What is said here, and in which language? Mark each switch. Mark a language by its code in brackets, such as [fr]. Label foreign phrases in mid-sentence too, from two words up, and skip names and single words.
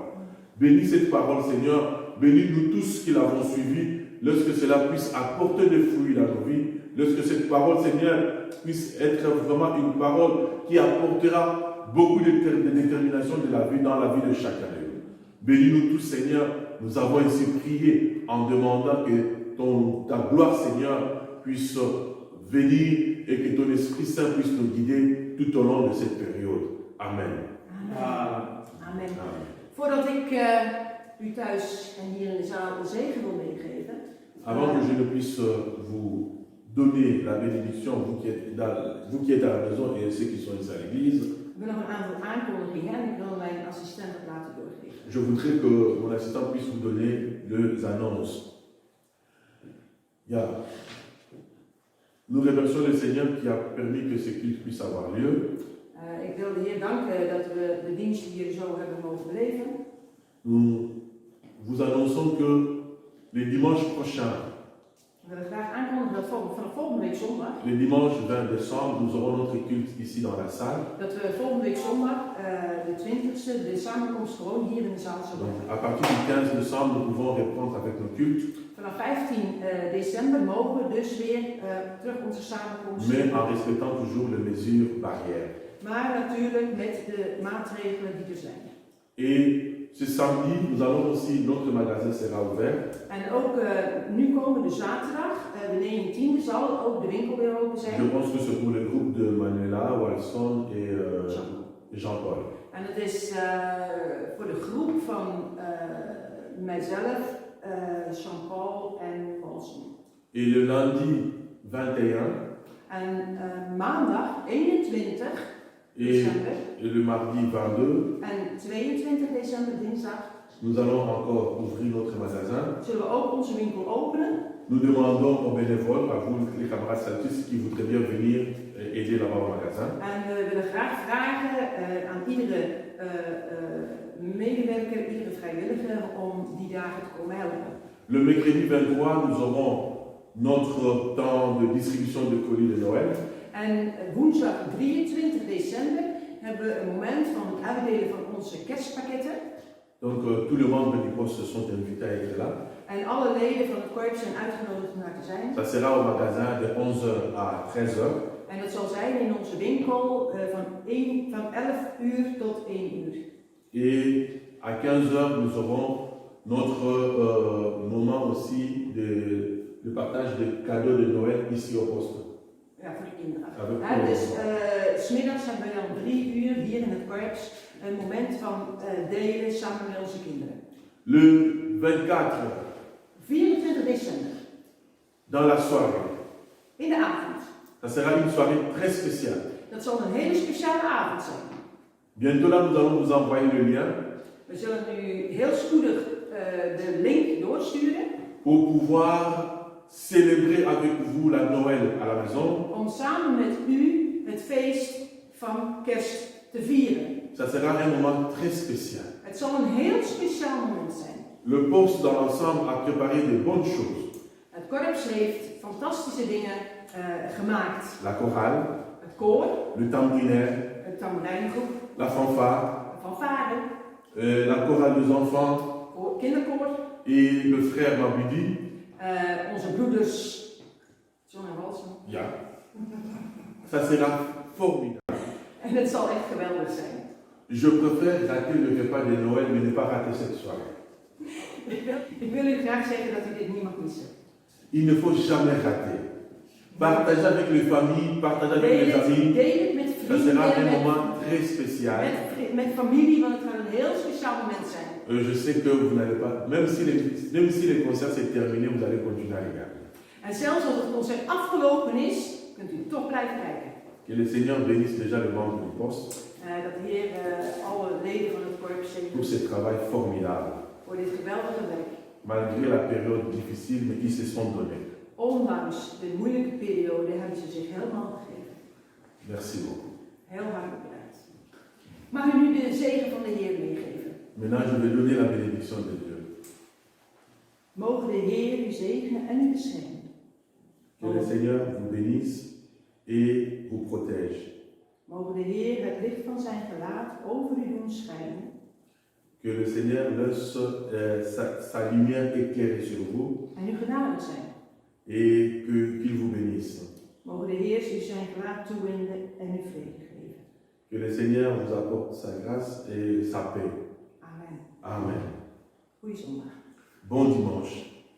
[fr] Bénis cette parole, Seigneur. Bénis nous tous qui l'avons suivie, lorsque cela puisse apporter des fruits dans nos vies, lorsque cette parole, Seigneur, puisse être vraiment une parole qui apportera beaucoup de détermination dans la vie de chacun de nous. Bénis-nous tous, Seigneur. Nous avons ainsi prié en demandant que ta gloire, Seigneur, puisse venir et que ton Esprit Saint puisse nous guider tout au long de cette période. Amen. Amen. Amen. [nl] Voordat ik u thuis en hier in de zaal de zegen wil meegeven. [fr] Avant que je ne puisse vous donner la bénédiction, vous qui êtes à la maison et ceux qui sont ici à l'église, [nl] Ik wil nog een aantal aankondigingen en ik wil mijn assistent het laten doorgeven. [fr] je voudrais que mon assistant puisse vous donner les annonces. Nous remercions le Seigneur qui a permis que ce culte puisse avoir lieu. [nl] Ik wil de Heer danken dat we de dienst hier zo hebben mogen beleven. [fr] Nous vous annonçons que le dimanche prochain, [nl] We willen graag aankondigen dat vanaf volgende week zondag, [fr] le dimanche 20 décembre, nous aurons notre culte ici dans la salle. [nl] dat we volgende week zondag, de 20e, de samenkomst gewoon hier in de zaal zullen [fr] Donc, [nl] hebben. [fr] à partir du 15 décembre, nous pouvons reprendre avec nos cultes, [nl] Vanaf 15 december mogen we dus weer terug onze samenkomst [fr] mais [nl] doen. [fr] en respectant toujours les mesures barrières. [nl] Maar natuurlijk met de maatregelen die er zijn. [fr] Et ce samedi, nous allons aussi, notre magasin sera ouvert. [nl] En ook nu komende zaterdag, de 19e, zal ook de winkel weer open [fr] Je [nl] zijn. [fr] pense que c'est pour le groupe de Manuela, Walson et Jean-Paul. [nl] En het is voor de groep van mijzelf, Jean-Paul en Paulson. [fr] Et le lundi 21 [nl] En maandag 21 [fr] et, [nl] december [fr] et le mardi 22, [nl] en 22 december, dinsdag, [fr] nous allons encore ouvrir notre magasin. [nl] zullen we ook onze winkel openen. [fr] Nous demandons aux bénévoles, à vous les camarades statuts qui voudraient bien venir aider là-bas au magasin. [nl] En we willen graag vragen aan iedere medewerker, iedere vrijwilliger om die dagen te komen helpen. [fr] Le mercredi 23, nous aurons notre temps de distribution de colis de Noël. [nl] En woensdag 23 december hebben we een moment van het uitdelen van onze kerstpakketten. [fr] Donc tous les membres du poste sont invités à être là. [nl] En alle leden van het korps zijn uitgenodigd om daar te zijn. [fr] Ça sera au magasin de 11h à 13h. [nl] En dat zal zijn in onze winkel van 11 uur tot 1 uur. [fr] Et à 15h, nous aurons notre moment aussi de partage de cadeaux de Noël ici au poste. [nl] Ja, voor de kinderen. [fr] Avec [nl] Ja, dus 'smiddags hebben we dan 3 uur hier in het korps een moment van delen samen met onze kinderen. [fr] Le 24, [nl] 24 december, [fr] dans la soirée, [nl] in de avond. [fr] ça sera une soirée très spéciale. [nl] Dat zal een hele speciale avond zijn. [fr] Bientôt là, nous allons vous envoyer le lien [nl] We zullen nu heel spoedig de link doorsturen [fr] pour pouvoir célébrer avec vous la Noël à la maison. [nl] om samen met u het feest van kerst te vieren. [fr] Ça sera un moment très spécial. [nl] Het zal een heel speciaal moment zijn. [fr] Le poste dans l'ensemble a préparé de bonnes choses. [nl] Het korps heeft fantastische dingen gemaakt. [fr] La chorale, [nl] Het koor, [fr] le tambourinaire, [nl] het tamboerijngroep, [fr] la fanfare, [nl] de fanfare, [fr] la chorale des enfants [nl] kinderkoor, [fr] et le frère Mabidi. [nl] onze broeders John en Walson. Ja. [fr] Ça sera formidable. [nl] En het zal echt geweldig zijn. [fr] Je préfère rater le repas de Noël, mais ne pas rater cette soirée. [nl] Ik wil u graag zeggen dat u dit niet mag missen. [fr] Il ne faut jamais rater. Partagez avec les familles, partagez avec les amis. [nl] Deel het met [fr] Ça sera un [nl] vrienden, [fr] moment très spécial. [nl] met familie, want het gaat een heel speciaal moment zijn. [fr] Je sais que vous n'allez pas, même si les concerts s'est terminé, vous allez continuer à regarder. [nl] En zelfs als het concert afgelopen is, kunt u toch blijven kijken. [fr] Que le Seigneur bénisse déjà le membre du poste [nl] Dat de Heer alle leden van het korps [fr] pour [nl] zegent [fr] ce travail formidable. [nl] voor dit geweldige werk. [fr] Malgré la période difficile, mais ils se sont donnés. [nl] Ondanks de moeilijke periode hebben ze zich helemaal gegeven. [fr] Merci beaucoup. [nl] Heel hartelijk bedankt. Mag u nu de zegen van de Heer meegeven? [fr] Maintenant, je vais donner la bénédiction de Dieu. [nl] Mogen de Heer u zegenen en u beschermen. [fr] Que le Seigneur vous bénisse et vous protège. [nl] Mogen de Heer het licht van zijn gelaat over u doen schijnen. [fr] Que le Seigneur laisse sa lumière éclairer sur vous [nl] En u genadig zijn. [fr] et qu'il vous bénisse. [nl] Mogen de Heer u zijn gelaat toewenden en u vrede geven. [fr] Que le Seigneur vous apporte sa grâce et sa paix. Amen. Amen. [nl] Goeie zondag. [fr] Bon dimanche.